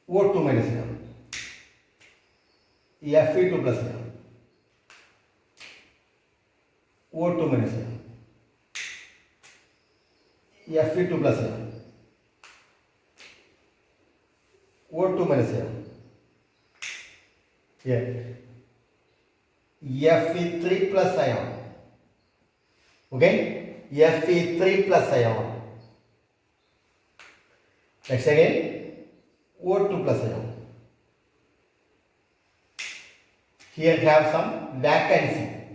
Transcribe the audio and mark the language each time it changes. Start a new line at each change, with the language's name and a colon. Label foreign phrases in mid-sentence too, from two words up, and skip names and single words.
English: O2 minus ion, Fe2 plus ion, O2 minus ion, Fe2 plus ion, O2 minus ion, here Fe3 plus ion, okay, Fe3 plus ion. Next again, O2 plus ion. Here have some vacancy.